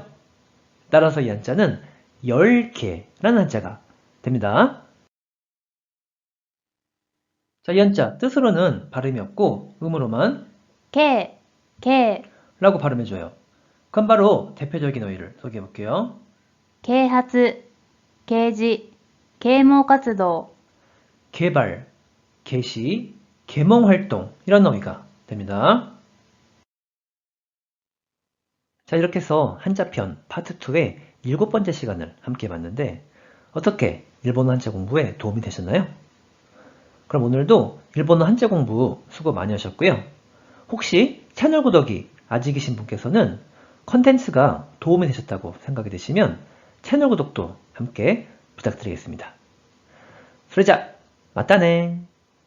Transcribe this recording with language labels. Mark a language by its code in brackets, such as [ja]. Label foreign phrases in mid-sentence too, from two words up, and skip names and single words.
[ko] 따라서 이 한자는 열개라는 한자가 됩니다. 자, 이 한자 뜻으로는 발음이 없고 음으로만 [ja] 啓、啓、 [ko] 라고 발음해줘요. 그럼 바로 대표적인 어휘를 소개해 볼게요. [ja] 啓発、啓示、啓蒙活動。 [ko] 개발, 개시, 계몽활동 이런 어휘가 됩니다. 자, 이렇게 해서 한자편 파트 2의 7번째 시간을 함께 봤는데 어떻게 일본어 한자 공부에 도움이 되셨나요? 그럼 오늘도 일본어 한자 공부 수고 많이 하셨고요. 혹시 채널 구독이 아직이신 분께서는 컨텐츠가 도움이 되셨다고 생각이 되시면 채널 구독도 함께 부탁드리겠습니다. [ja] それじゃ、またね。